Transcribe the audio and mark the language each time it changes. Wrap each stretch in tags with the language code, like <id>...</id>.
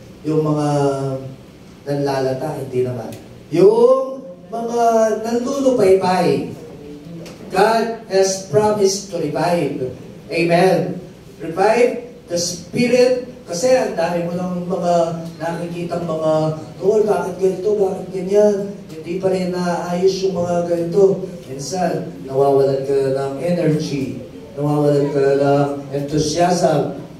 <tl>Yung mga nanlalata, hindi naman. Yung mga nanlulupaypay.</tl> <en>God has promised to revive. Amen. Revive the spirit.</en> <tl>Kasi ang dami mo ng mga nakikitang mga, Lord, bakit ganito, bakit ganyan? Hindi pa rin naayos yung mga ganito. Minsan, nawawalan ka ng energy, nawawalan ka ng enthusiasm.</tl>